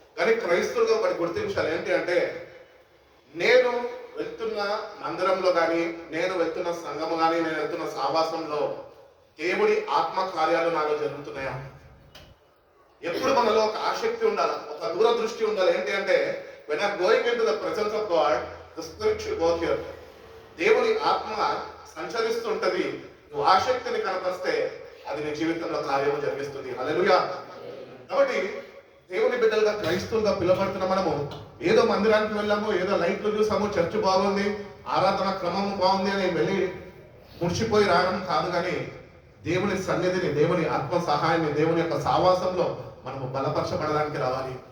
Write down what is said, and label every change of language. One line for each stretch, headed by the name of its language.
Telugu: కానీ క్రైస్తవులుగా ఒకటి గుర్తించాలి. ఏంటి అంటే, నేను వెళ్తున్న మందిరంలో కానీ, నేను వెళ్తున్న సంఘము కానీ, నేను వెళ్తున్న సావాసంలో దేవుడి ఆత్మ కార్యాలు నాలో జరుగుతున్నాయా? ఎప్పుడు మనలో ఒక ఆసక్తి ఉండాలి, ఒక దూరదృష్టి ఉండాలి. ఏంటి అంటే,
English: when I'm going into the presence of God, the spirit should work here.
Telugu: దేవుని ఆత్మ సంచరిస్తుంటది. నువ్వు ఆసక్తిని కనపరిస్తే అది నీ జీవితంలో కార్యము జరిగిస్తుంది. హల్లెలూయా. కాబట్టి దేవుని బిడ్డలుగా క్రైస్తవులుగా పిలువబడుతున్న మనము ఏదో మందిరానికి వెళ్ళాము, ఏదో లైట్లు చూసాము, చర్చ్ బాగుంది, ఆరాధన క్రమం బాగుంది అని వెళ్ళి ముడిచిపోయి రావడం కాదు, కానీ దేవుని సన్నిధిని, దేవుని ఆత్మ సహాయాన్ని, దేవుని యొక్క సావాసంలో మనము బలపరచబడడానికి రావాలి.